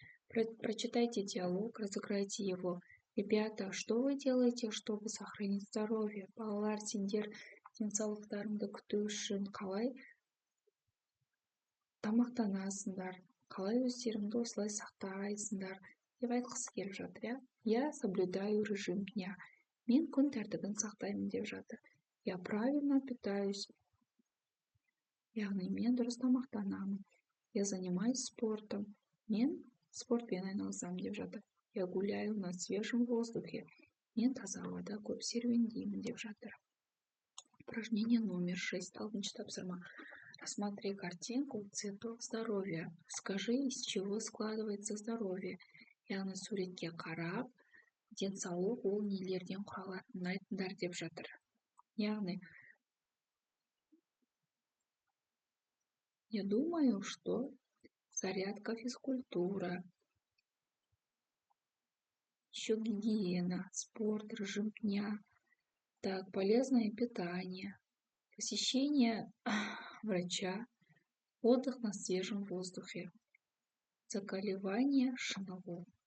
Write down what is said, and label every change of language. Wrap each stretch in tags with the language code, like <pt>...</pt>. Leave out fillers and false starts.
<ru>Прочитайте диалог, разыграйте его. Ребята, что вы делаете, чтобы сохранить здоровье?</ru> <kk>Балалар, сендер денсаулықтарыңды күту үшін қалай тамақтанасыңдар? Қалай өздеріңді осылай сақтайсыңдар? Деп айтқысы келіп жатыр, иә?</kk> <ru>Я соблюдаю режим дня.</ru> <kk>Мен күн тәртібін сақтаймын деп жатыр.</kk> <ru>Я правильно питаюсь.</ru> <kk>Яғни мен дұрыс тамақтанамын.</kk> <ru>Я занимаюсь спортом.</ru> <kk>Мен спортпен айналысамын деп жатыр.</kk> <ru>Я гуляю на свежем воздухе.</ru> <kk>Мен таза ауада көп серуендеймін деп жатыр.</kk> <ru>Упражнение номер 6.</ru> <kk>Алтыншы тапсырма.</kk> <ru>Рассмотри картинку цветов здоровья. Скажи, из чего складывается здоровье.</ru> <kk>Яғни суретке қарап, денсаулық ол нелерден құралатынын айтыңдар деп жатыр. Яғни,</kk> <ru>я думаю, что зарядка, физкультура, Еще гигиена, спорт, режим дня. Так, полезное питание, посещение врача, отдых на свежем воздухе, закаливание самого.</ru>